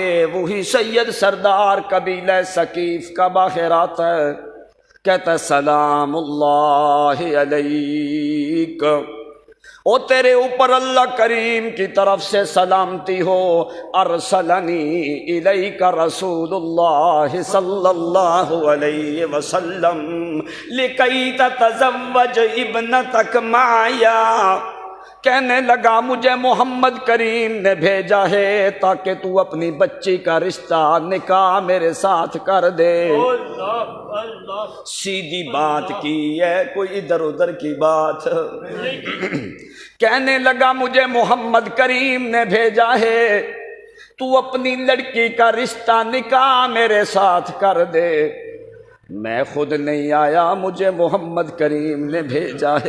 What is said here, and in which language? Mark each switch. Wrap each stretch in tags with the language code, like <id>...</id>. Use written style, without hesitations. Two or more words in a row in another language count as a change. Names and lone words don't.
<ur>وہی سید سردار قبیلہ ثقیف کا باہر آتا ہے، کہتا</ur> <ar>سلام اللہ علیک،</ar> <ur>او تیرے اوپر اللہ کریم کی طرف سے سلامتی ہو،</ur> <ar>ارسلنی الیک رسول اللہ صلی اللہ علیہ وسلم لکی تتزوج ابنتک معیا،</ar> <ur>کہنے لگا مجھے محمد کریم نے بھیجا ہے تاکہ تو اپنی بچی کا رشتہ نکاح میرے ساتھ کر دے۔ اللہ اللہ۔ سیدھی بات کی ہے، کوئی ادھر ادھر کی بات۔ کہنے لگا مجھے محمد کریم نے بھیجا ہے تو اپنی لڑکی کا رشتہ نکاح میرے ساتھ کر دے، میں خود نہیں آیا، مجھے محمد کریم نے بھیجا ہے۔</ur>